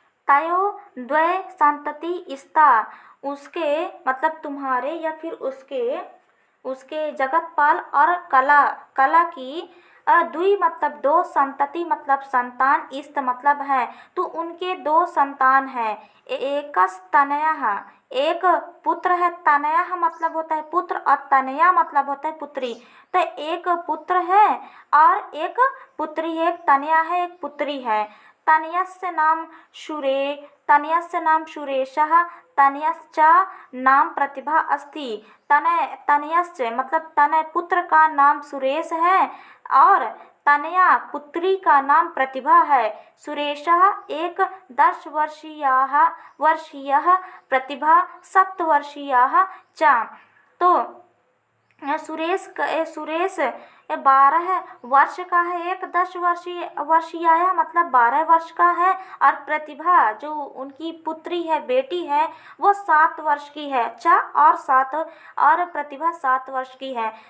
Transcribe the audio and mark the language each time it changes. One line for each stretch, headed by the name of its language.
Sanskrit: तयो द्वय संतति स्ता।
Hindi: उसके मतलब तुम्हारे या फिर उसके जगतपाल और कला की द्वि मतलब दो, संतति मतलब संतान, इस्त मतलब है। तो उनके दो संतान है। एकस्तनयः, एक पुत्र है। तनयः मतलब होता है पुत्र और तनया मतलब होता है पुत्री। तो एक पुत्र है और एक पुत्री है, एक तनया है, एक पुत्री है।
Sanskrit: तनयस्य नाम सुरेशः, तनयश्च नाम प्रतिभा अस्ति।
Hindi: तनयस्य मतलब तनय पुत्र का नाम सुरेश है और तनया पुत्री का नाम प्रतिभा है।
Sanskrit: सुरेशः 10 वर्षीयः, प्रतिभा 7 वर्षीयः च।
Hindi: तो सुरेश 12 वर्ष का है, एक 10 वर्षीय मतलब 12 वर्ष का है, और प्रतिभा जो उनकी पुत्री है, बेटी है, वो 7 वर्ष की है। और प्रतिभा 7 वर्ष की है।